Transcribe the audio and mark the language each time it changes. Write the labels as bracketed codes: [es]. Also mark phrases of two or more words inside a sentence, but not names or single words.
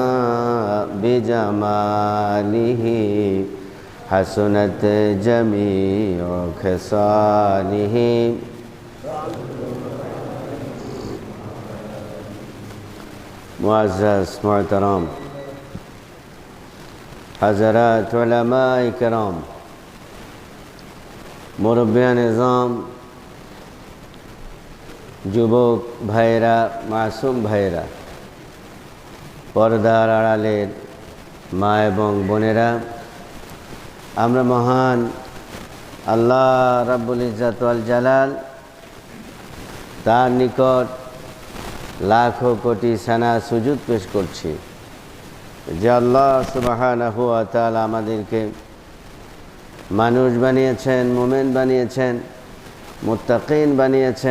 [ar] بجمالہ حسنت جمیع خصالہ [ur] معزز محترم حضرات علماء کرام [bn] মুরব্বিয়ান নিজাম যুবক ভাইরা মাসুম ভাইরা পর্দার আড়ালের মা এবং বোনেরা আমরা মহান আল্লাহ [ar] رب العزة والجلال [bn] তার নিকট লাখো কোটি সানা সুজুদ পেশ করছি যে আল্লাহ [ar] سبحانه وتعالى [bn] আমাদেরকে মানুষ বানিয়েছেন, মুমিন বানিয়েছেন, মুত্তাকিন বানিয়েছেন।